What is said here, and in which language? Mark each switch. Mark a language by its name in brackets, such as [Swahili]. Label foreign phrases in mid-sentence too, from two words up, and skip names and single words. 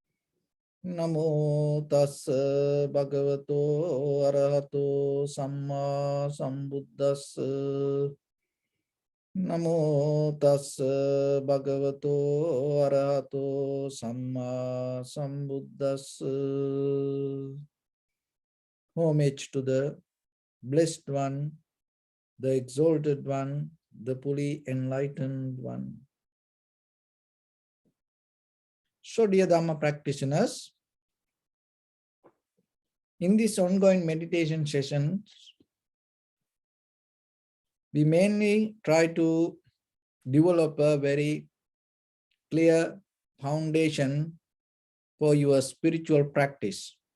[Pali] Namo tassa bhagavato arahato samma sambuddhassa. Namo tassa bhagavato arahato samma sambuddhassa. [English] Homage to the Blessed One, the Exalted One, the fully enlightened one. So, dear Dharma practitioners, in this ongoing meditation sessions, we mainly try to develop a very clear foundation for your spiritual practice.